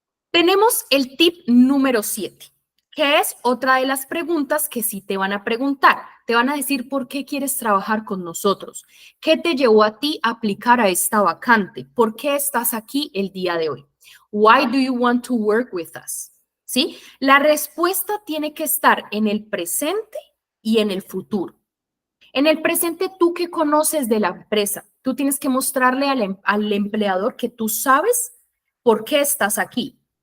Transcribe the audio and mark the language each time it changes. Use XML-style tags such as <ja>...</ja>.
<es>Tenemos el tip número 7, que es otra de las preguntas que sí te van a preguntar. Te van a decir por qué quieres trabajar con nosotros. ¿Qué te llevó a ti a aplicar a esta vacante? ¿Por qué estás aquí el día de hoy?</es> <en>Why do you want to work with us?</en> <es>¿Sí? La respuesta tiene que estar en el presente y en el futuro. En el presente, ¿tú qué conoces de la empresa? Tú tienes que mostrarle al empleador que tú sabes por qué estás aquí.</es>